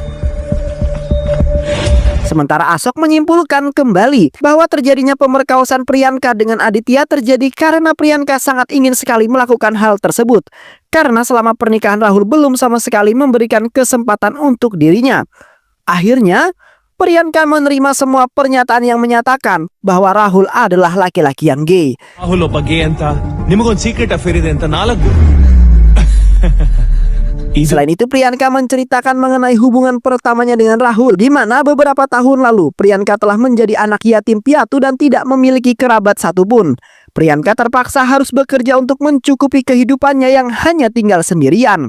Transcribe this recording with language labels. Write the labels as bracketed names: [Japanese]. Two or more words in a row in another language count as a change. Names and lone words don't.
[Indonesian] Sementara Asok menyimpulkan kembali bahwa terjadinya pemerkosaan Priyanka dengan Aditya terjadi karena Priyanka sangat ingin sekali melakukan hal tersebut. Karena selama pernikahan Rahul belum sama sekali memberikan kesempatan untuk dirinya. Akhirnya, Priyanka menerima semua pernyataan yang menyatakan bahwa Rahul adalah laki-laki yang gay. [Kannada] ರಾಹುಲ್ ಒಬ್ಬ ಗೇ ಅಂತ ನಿಮಗೊಂದು [English] secret affair [Kannada] ಇದೆ ಅಂತ 4 [Indonesian] Selain itu Priyanka menceritakan mengenai hubungan pertamanya dengan Rahul, di mana beberapa tahun lalu Priyanka telah menjadi anak yatim piatu dan tidak memiliki kerabat satupun. Priyanka terpaksa harus bekerja untuk mencukupi kehidupannya yang hanya tinggal sendirian.